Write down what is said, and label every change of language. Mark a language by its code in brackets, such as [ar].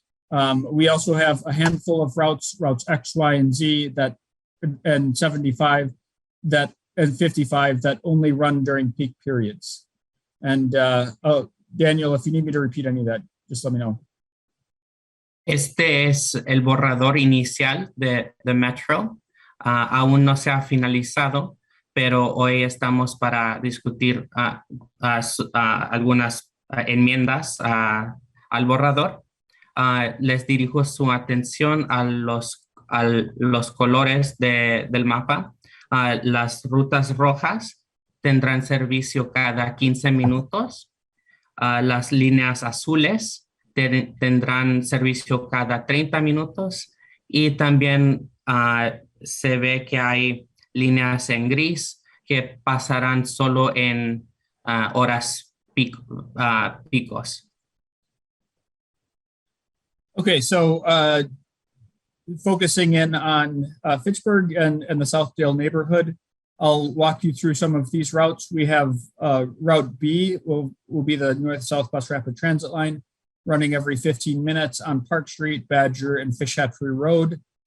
[en] We also have a handful of routes X, Y, and Z and 75 and 55 that only run during peak periods. And Daniel, if you need me to repeat any of that, just let me know. [es] Este es el borrador inicial de Metro. Aún no se ha finalizado, pero hoy estamos para discutir algunas enmiendas al borrador. Les dirijo su atención a los colores del mapa. Las rutas rojas tendrán servicio cada 15 minutos. Las líneas azules tendrán servicio cada 30 minutos y también se ve que hay líneas en gris que pasarán solo en horas picos. [en] Okay, so focusing in on Fitchburg and the Southdale neighborhood, I'll walk you through some of these routes. We have Route B will be the north-south bus rapid transit line running every 15 minutes on Park Street, Badger, and Fish Hatchery Road.